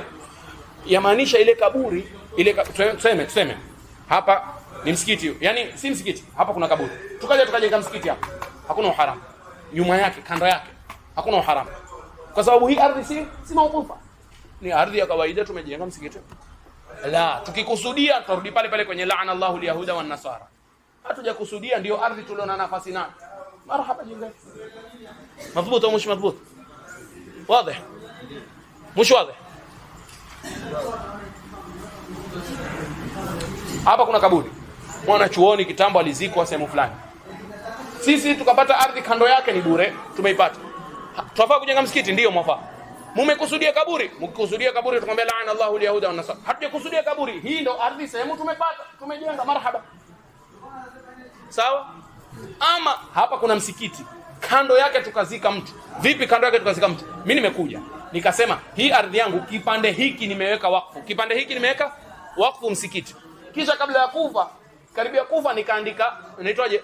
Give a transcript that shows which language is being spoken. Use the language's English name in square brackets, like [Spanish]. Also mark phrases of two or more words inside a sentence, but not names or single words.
[Swahili] Yamaanisha ile kaburi, ile tuseme hapa ni msikiti. Yaani si msikiti, hapa kuna kaburi. Tukajenga msikiti hapa. Hakuna uharamu. Nyuma yake, kando yake, hakuna uharamu. Kwa sababu hii ardhi si maukufa. Ni ardhi ya kawaida tumejenga msikiti. La, tukikusudia turudi pale pale kwenye [Arabic] لعن الله اليهود والنصارى. [Swahili] Hatujakusudia ndio ardhi tuliona nafasi nayo. Marhaba jenga. Madhbut au [Arabic] مش مظبوط? [Swahili] Wazi? Mش wazi? Hapa kuna kaburi. Mwana chuoni kitambo alizikwa sehemu fulani. Sisi tukapata ardhi kando yake ni bure, tumeipata. Tunafaa kujenga msikiti ndio mwafaa. Mmekusudia kaburi, mkikusudia kaburi tukamwambia [Arabic] لعن الله اليهود والنصارى. [Swahili] Hatujakusudia kaburi, hii ndio ardhi sehemu tumepata, tumejenga marhaba. Sawa? Ama hapa kuna msikiti, kando yake tukazika mtu. Vipi kando yake tukazika mtu? Mimi nimekuja, nikasema hii ardhi yangu kipande hiki nimeweka wakfu. Kipande hiki nimeweka wakfu msikiti. Kisha kabla ya kufa, karibia kufa nikaandika, inaitwaje?